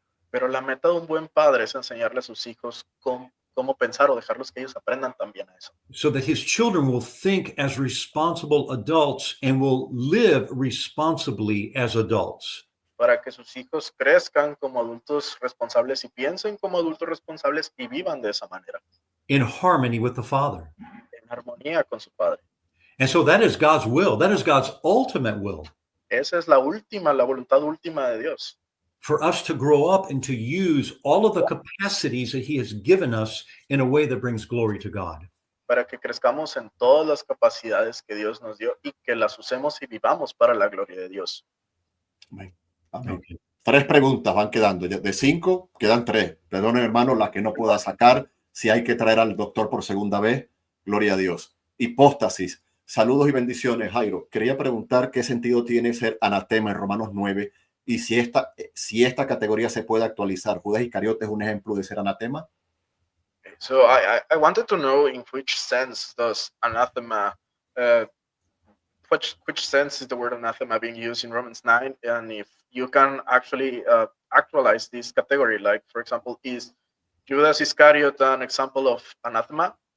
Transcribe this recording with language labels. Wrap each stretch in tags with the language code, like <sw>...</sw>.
<es>Pero la meta de un buen padre es enseñarle a sus hijos cómo pensar o dejarlos que ellos aprendan también a eso.</es> <en>So that his children will think as responsible adults and will live responsibly as adults.</en> <es>Para que sus hijos crezcan como adultos responsables y piensen como adultos responsables y vivan de esa manera,</es> <en>In harmony with the Father.</en> <es>en armonía con su padre.</es> <en>And so that is God's will. That is God's ultimate will.</en> <es>Esa es la voluntad última de Dios.</es> <en>For us to grow up and to use all of the capacities that he has given us in a way that brings glory to God.</en> <es>Para que crezcamos en todas las capacidades que Dios nos dio y que las usemos y vivamos para la gloria de Dios. Amén. Amén.</es> <en>Okay.</en> <es>3 preguntas van quedando. De 5 quedan 3. Perdonen, hermano, las que no pueda sacar. Si hay que traer al doctor por segunda vez, gloria a Dios. Hipóstasis. Saludos y bendiciones, Jairo. Quería preguntar qué sentido tiene ser anatema en Romanos 9 y si esta categoría se puede actualizar. Judas Iscariote es un ejemplo de ser anatema.</es> <en>So I wanted to know in which sense does anathema, which sense is the word anathema being used in Romans 9, and if you can actually actualize this category, like for example, is Judas Iscariot an example of anathema?</en>